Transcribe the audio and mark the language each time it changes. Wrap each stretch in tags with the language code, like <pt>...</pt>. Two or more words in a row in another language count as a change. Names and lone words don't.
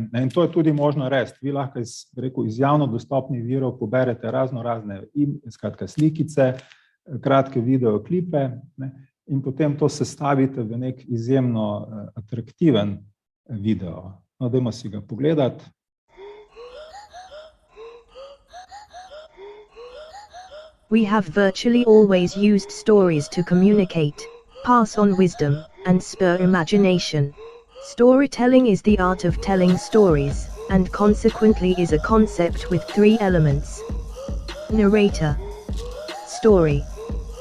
<sl>In to je tudi možno res. Vi lahko iz javno dostopnih virov poberete razne skratka slikice, kratke videoklipe in potem to sestavite v nek izjemno atraktiven video. No, dajmo si ga pogledati.</sl> <en>We have virtually always used stories to communicate, pass on wisdom, and spur imagination. Storytelling is the art of telling stories, and consequently is a concept with three elements: narrator, story, audience.</en>